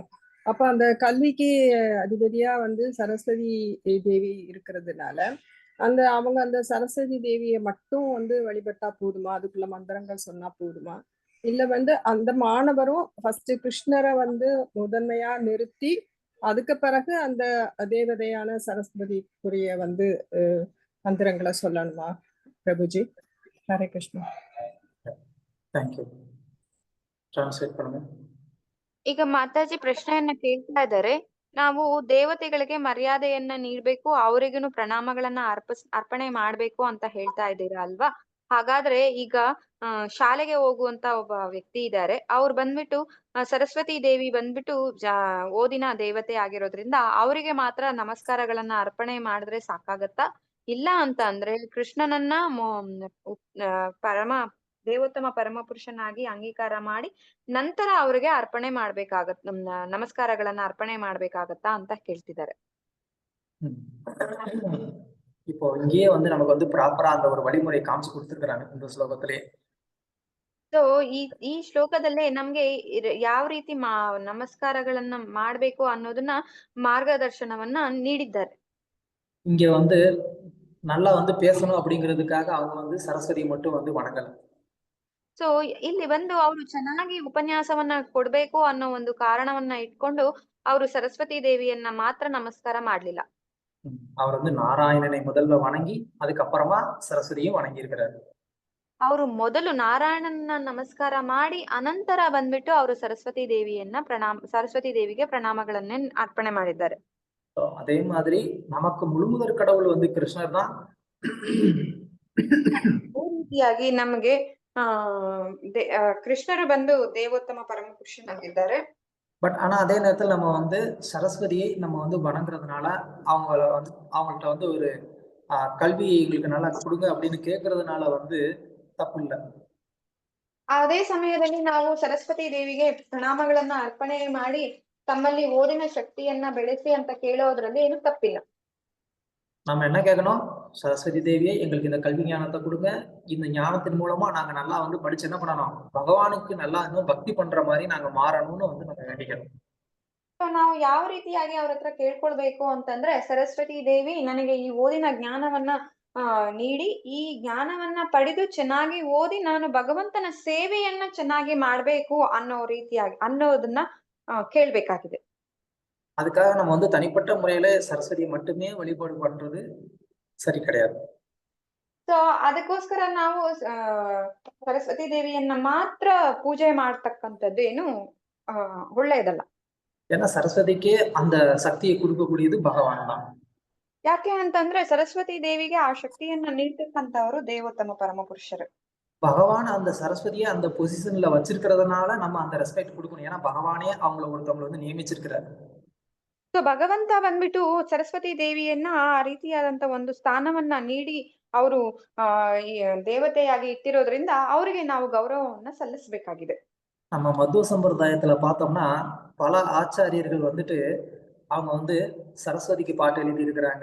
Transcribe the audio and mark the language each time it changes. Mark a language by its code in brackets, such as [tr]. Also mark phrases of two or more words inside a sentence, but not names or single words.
[ta] அப்ப அந்த கல்விக்கு அதிபதியா வந்து சரஸ்வதி தேவி இருக்கிறதுனால அவங்க அந்த சரஸ்வதி தேவியை மட்டும் வந்து வழிபட்டா போதுமா, அதுக்குள்ள மந்திரங்கள் சொன்னா போதுமா, இல்ல வந்து அந்த மாணவரும் ஃபர்ஸ்ட் கிருஷ்ணரை வந்து முதன்மையா நிறுத்தி அதுக்கு பிறகு அந்த தேவதையான சரஸ்வதிக்குரிய வந்து மந்திரங்களை சொல்லணுமா பிரபுஜி? ஹரே கிருஷ்ணா. [en] thank you. [ta] ಟ್ರಾನ್ಸ್ಲೇಟ್ பண்ணுங்க. [kn] ಈಗ ಮಾತಾಜಿ ಪ್ರಶ್ನೆಯನ್ನ ಕೇಳ್ತಾ ಇದ್ದಾರೆ. ನಾವು ದೇವತೆಗಳಿಗೆ ಮರ್ಯಾದೆಯನ್ನ ನೀಡ್ಬೇಕು, ಅವರಿಗೂ ಪ್ರಣಾಮಗಳನ್ನ ಅರ್ಪಣೆ ಮಾಡ್ಬೇಕು ಅಂತ ಹೇಳ್ತಾ ಇದ್ದೀರಾ ಅಲ್ವಾ? ಹಾಗಾದ್ರೆ ಈಗ ಶಾಲೆಗೆ ಹೋಗುವಂತ ಒಬ್ಬ ವ್ಯಕ್ತಿ ಇದ್ದಾರೆ, ಅವ್ರು ಬಂದ್ಬಿಟ್ಟು ಸರಸ್ವತಿ ದೇವಿ ಬಂದ್ಬಿಟ್ಟು ಓದಿನ ದೇವತೆ ಆಗಿರೋದ್ರಿಂದ ಅವರಿಗೆ ಮಾತ್ರ ನಮಸ್ಕಾರಗಳನ್ನ ಅರ್ಪಣೆ ಮಾಡಿದ್ರೆ ಸಾಕಾಗತ್ತಾ? ಇಲ್ಲ ಅಂತ ಅಂದ್ರೆ ಕೃಷ್ಣನನ್ನ ದೇವೋತ್ತಮ ಪರಮ ಪುರುಷನಾಗಿ ಅಂಗೀಕಾರ ಮಾಡಿ ನಂತರ ಅವ್ರಿಗೆ ಅರ್ಪಣೆ ನಮಸ್ಕಾರಗಳನ್ನ ಅರ್ಪಣೆ ಮಾಡ್ಬೇಕಾಗತ್ತಾ ಅಂತ ಕೇಳ್ತಿದ್ದಾರೆ. [ta] இப்போ இங்கேயே வந்து நமக்கு வந்து ப்ராப்பரா அந்த ஒரு வழிமுறை காமிச்சு கொடுத்துருக்காங்க இந்த ஸ்லோகத்திலே. [kn] ಸೊ ಈ ಶ್ಲೋಕದಲ್ಲೇ ನಮ್ಗೆ ಯಾವ ರೀತಿ ನಮಸ್ಕಾರಗಳನ್ನ ಮಾಡ್ಬೇಕು ಅನ್ನೋದನ್ನ ಮಾರ್ಗದರ್ಶನವನ್ನ ನೀಡಿದ್ದಾರೆ. [ta] இங்க வந்து நல்லா வந்து பேசணும் அப்படிங்கிறதுக்காக அவங்க வந்து சரஸ்வதி மட்டும் வந்து வணங்கல. [kn] ಸೊ ಇಲ್ಲಿ ಬಂದು ಅವರು ಚೆನ್ನಾಗಿ ಉಪನ್ಯಾಸವನ್ನ ಕೊಡ್ಬೇಕು ಅನ್ನೋ ಒಂದು ಕಾರಣವನ್ನ ಇಟ್ಕೊಂಡು ಅವರು ಸರಸ್ವತಿ ದೇವಿಯನ್ನ ಮಾತ್ರ ನಮಸ್ಕಾರ ಮಾಡ್ಲಿಲ್ಲ. [ta] அவர் வந்து நாராயணனை முதல்ல வணங்கி அதுக்கப்புறமா சரஸ்வதியை வணங்கி இருக்கிறார். [kn] ಅವರು ಮೊದಲು ನಾರಾಯಣನ ನಮಸ್ಕಾರ ಮಾಡಿ ಅನಂತರ ಬಂದ್ಬಿಟ್ಟು ಅವರು ಸರಸ್ವತಿ ದೇವಿಗೆ ಪ್ರಣಾಮಗಳನ್ನ ಅರ್ಪಣೆ ಮಾಡಿದ್ದಾರೆ. [ta] அதே மாதிரி நமக்கு முழுமுதற் கடவுள் வந்து கிருஷ்ணர் தான். [kn] ಈ ರೀತಿಯಾಗಿ ನಮಗೆ ಕೃಷ್ಣರು ಬಂದು ದೇವೋತ್ತಮ ಪರಮ ಪುರುಷನಾಗಿದ್ದಾರೆ. [ta] பட் ஆனா அதே நேரத்துல நம்ம வந்து சரஸ்வதியை நம்ம வந்து வணங்குறதுனால அவங்கள்ட்ட வந்து ஒரு கல்வி எங்களுக்கு நல்லா கொடுங்க அப்படின்னு கேட்கறதுனால வந்து தப்பு இல்லை. [kn] ಅದೇ ಸಮಯದಲ್ಲಿ ನಾವು ಸರಸ್ವತಿ ದೇವಿಗೆ ಪ್ರಣಾಮಗಳನ್ನ ಅರ್ಪಣೆ ಮಾಡಿ ತಮ್ಮಲ್ಲಿ ಓದಿನ ಶಕ್ತಿಯನ್ನ ಬೆಳೆಸಿ ಅಂತ ಕೇಳೋದ್ರಲ್ಲಿ ಏನು ತಪ್ಪಿಲ್ಲ. [ta] நம்ம என்ன கேட்கணும்? சரஸ்வதி தேவியே எங்களுக்கு இந்த கல்வி ஞானத்தை கொடுங்க. இந்த ஞானத்தின் மூலமா நாங்க நல்லா வந்து படிச்சு என்ன பண்ணணும்? பகவானுக்கு நல்லா இன்னும் பக்தி பண்ற மாதிரி நாங்க மாறணும்னு வந்து நம்ம வேண்டிக்கணும். [kn] ನಾವು ಯಾವ ರೀತಿಯಾಗಿ ಅವ್ರ ಹತ್ರ ಕೇಳ್ಕೊಳ್ಬೇಕು ಅಂತಂದ್ರೆ, ಸರಸ್ವತಿ ದೇವಿ ನನಗೆ ಈ ಓದಿನ ಜ್ಞಾನವನ್ನ ನೀಡಿ, ಈ ಜ್ಞಾನವನ್ನ ಪಡೆದು ಚೆನ್ನಾಗಿ ಓದಿ ನಾನು ಭಗವಂತನ ಸೇವೆಯನ್ನ ಚೆನ್ನಾಗಿ ಮಾಡ್ಬೇಕು ಅನ್ನೋ ರೀತಿಯಾಗಿ ಅನ್ನೋದನ್ನ ಕೇಳ್ಬೇಕಾಗಿದೆ. [ta] அதுக்காக நம்ம வந்து தனிப்பட்ட முறையில சரஸ்வதியை மட்டுமே வழிபாடு பண்றது சரி கிடையாது. [kn] ಸೊ ಅದಕ್ಕೋಸ್ಕರ ನಾವು ಸರಸ್ವತಿ ದೇವಿಯನ್ನ ಮಾತ್ರ ಪೂಜೆ ಮಾಡ್ತಕ್ಕಂಥದ್ದು ಏನು ಒಳ್ಳೆಯದಲ್ಲ. [ta] ஏன்னா சரஸ்வதிக்கே அந்த சக்தியை கொடுக்கக்கூடியது பகவான் தான். [kn] ಯಾಕೆ ಅಂತಂದ್ರೆ ಸರಸ್ವತಿ ದೇವಿಗೆ ಆ ಶಕ್ತಿಯನ್ನ ನೀಡ್ತಕ್ಕಂಥವರು ದೇವೋತ್ತಮ ಪರಮಪುರುಷರು. [ta] பகவான் அந்த சரஸ்வதியை அந்த பொசிஷன்ல வச்சிருக்கிறதுனால நம்ம அந்த ரெஸ்பெக்ட் கொடுக்கணும். ஏன்னா பகவானே ஒருத்தவங்களை வந்து நியமிச்சிருக்கிறாரு. [kn] ಸೊ ಭಗವಂತ ಬಂದ್ಬಿಟ್ಟು ಸರಸ್ವತಿ ದೇವಿಯನ್ನ ಆ ರೀತಿಯಾದಂತ ಒಂದು ಸ್ಥಾನವನ್ನ ನೀಡಿ ಅವರು ಈ ದೇವತೆಯಾಗಿ ಇಟ್ಟಿರೋದ್ರಿಂದ ಅವರಿಗೆ ನಾವು ಗೌರವವನ್ನ ಸಲ್ಲಿಸಬೇಕಾಗಿದೆ. [ta] நம்ம மத்துவ சம்பிரதாயத்துல பார்த்தோம்னா பல ஆச்சாரியர்கள் வந்துட்டு அவங்க வந்து சரஸ்வதிக்கு பாட்டு எழுதி இருக்கிறாங்க.